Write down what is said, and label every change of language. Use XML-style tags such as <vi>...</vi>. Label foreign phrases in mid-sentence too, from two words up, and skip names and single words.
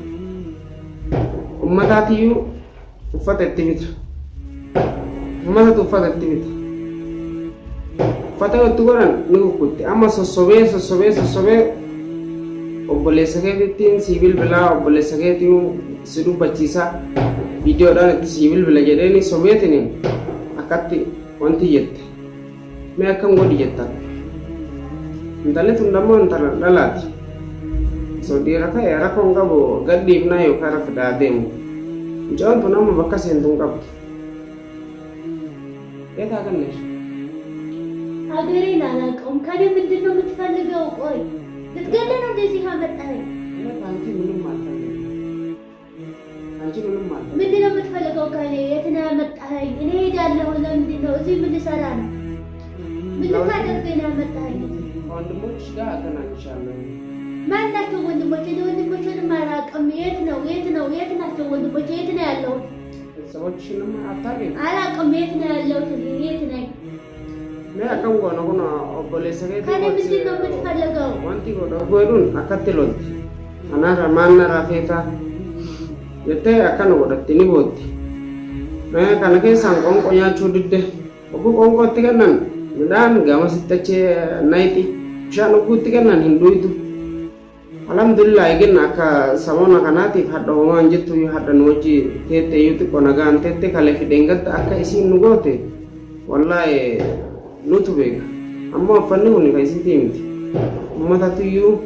<om>ummataatiyyuu uffata itti bita ummatatu uffata itti bita uffata itti godhan ni kukkutte amma sossobee obboleessa keetiittiin sii bilbilaa obboleessa keetiin si dubbachiisaa viidiyoodhaan itti sii bilbila jedheeni sobeetiniin akkatti wanti jette mee akkam godhi jettan intalli tun dammoo intala dhalaati so dhiira ta'e rakkoon qabu gadhiifnaa yookaan rafidaa deemu mucaan tun amma bakka seentuun qabdu</om> <am>የት ሀገር ነሽ? ሀገሬን አላውቀውም። ከኔ ምንድን ነው የምትፈልገው? ቆይ ልትገለኝ ነው እንደዚህ አመጣኸኝ? አንቺ ምንም አልፈልግም። ምንድን ነው የምትፈልገው ከኔ? የት ነው ያመጣኸኝ? እኔ ሄዳለሁ። ለምንድን ነው እዚህ ምን ልሰራ ነው? ምን ልታደርገኝ ነው ያመጣኸኝ? ወንድሞችሽ ጋር አገናኝሻለሁ። ማን ናቸው ወንድሞቼ? ወንድሞቼንም አላውቅም። የት ናቸው ወንድሞቼ? የት ነው ያለሁት? ሰዎችንም አታውቂም? አላውቅም። የት ነው ያለሁት? የት ነኝ?</am> <om>akkam goona kun obboleessa keetii</om> <am>ከኔ ምንድን ነው የምትፈልገው?</am> <om>wanti godha godhuun akkatti lolti anaarra maanna raafeetaa jettee akkana godhatti ni bootti kana keessaan qoonqoo nyaachuu didde ogguu qoonqootti kennan midhaan gamasitti achee nayti bishaan ogguutti kennan hin dhuytu alhamdulillah eegin akka samoona kanaatiif hadha homaan jettu hadha nu wajji teette iyyuu xiqqoo nagaan teette kalee fideen gadda akka isiin nu goote wallahi nutu beeka ammoo uffanni kun kan isiitii miti uummatatiyyuu</om>